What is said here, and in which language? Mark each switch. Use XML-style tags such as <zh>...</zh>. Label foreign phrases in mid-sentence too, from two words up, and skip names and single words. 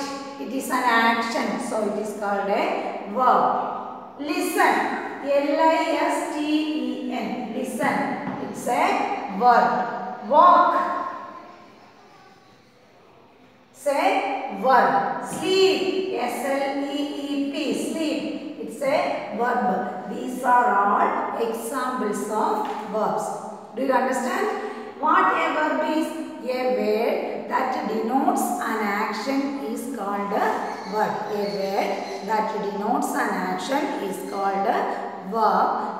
<en>It is an action. So it is called a verb. Listen. L-I-S-T-E-N. Listen. It's a verb. Walk. Say verb. Sleep. S-L-E-E-P. Sleep. It's a verb. These are all examples of verbs. Do you understand? What a verb is? A word that denotes an action is called a verb. A word that denotes an action is called a verb.</en>